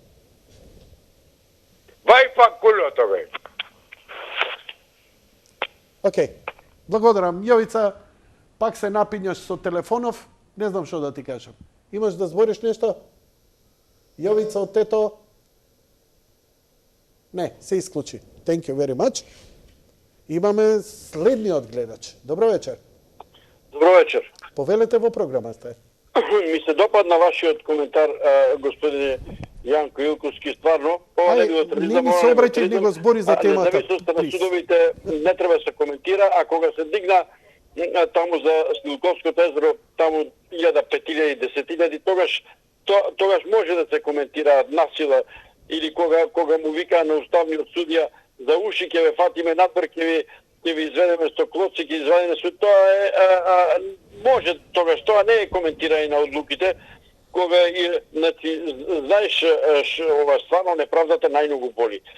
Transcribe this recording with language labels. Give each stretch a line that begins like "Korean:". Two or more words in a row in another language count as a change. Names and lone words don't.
Macedonian: Вај пак кулото, бе. Океј. Благодарам. Јовица, пак се напињаш со телефонов. Не знам што да ти кажам. Имаш да збориш нешто? Јовица од тето? Не, се исклучи.
English: Thank you very much.
Macedonian: Имаме следниот гледач. Добро вечер. Добро вечер. Повелете во програмата. Ми се допадна вашиот коментар, господине Јанко Илковски, стварно. Ова не било тероризам. Не ми се обраќај, него збори за темата. Независноста на судовите не треба да се коментира, а кога се дигна таму за Снилковското езеро, таму 1000-5000, тогаш може да се коментира насила или кога му вика на уставниот судија за уши ќе ве фатиме надвор, ќе ви изведеме со клоци, ќе извадиме со тоа може тогаш, тоа не е коментирање на одлуките, кога значи знаеш ова стварно неправдата најмногу боли.